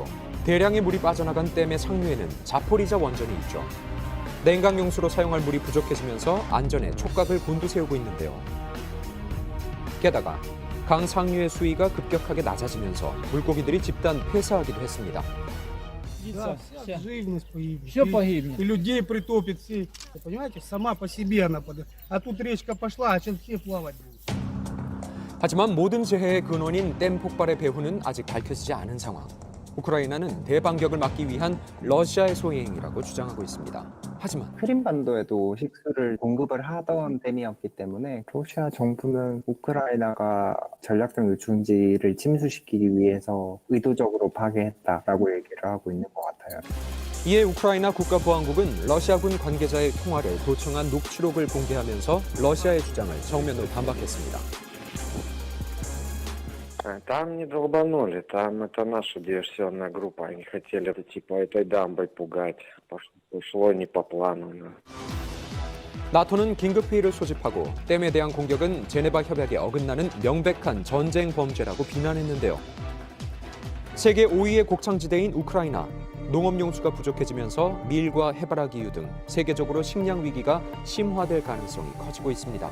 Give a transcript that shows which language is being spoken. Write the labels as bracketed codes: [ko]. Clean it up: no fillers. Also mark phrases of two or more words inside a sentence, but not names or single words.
[ko] 대량의 물이 빠져나간 댐의 상류에는 자포리자 원전이 있죠. 냉각용수로 사용할 물이 부족해지면서 안전에 촉각을 곤두세우고 있는데요. 게다가 강 상류의 수위가 급격하게 낮아지면서 물고기들이 집단 폐사하기도 했습니다. [ru] Все погибнет. И людей притопит все. Понимаете, сама по себе она подает. А тут речка пошла, а сейчас все плавать будут. [ko] 하지만 모든 재해의 근원인 댐 폭발의 배후는 아직 밝혀지지 않은 상황. 우크라이나는 대반격을 막기 위한 러시아의 소행이라고 주장하고 있습니다. 하지만 크림반도에도 식수를 공급을 하던 댐이었기 때문에 러시아 정부는 우크라이나가 전략적 요충지를 침수시키기 위해서 의도적으로 파괴했다라고 얘기를 하고 있는 것 같아요. 이에 우크라이나 국가보안국은 러시아군 관계자의 통화를 도청한 녹취록을 공개하면서 러시아의 주장을 정면으로 반박했습니다. [ru] Там не долбанули, там это наша диверсионная группа. Они хотели типа этой дамбой пугать. Пошло не по плану. [ko] 나토는 긴급회의를 소집하고 댐에 대한 공격은 제네바 협약에 어긋나는 명백한 전쟁 범죄라고 비난했는데요. 세계 5위의 곡창지대인 우크라이나. 농업용수가 부족해지면서 밀과 해바라기유 등 세계적으로 식량 위기가 심화될 가능성이 커지고 있습니다.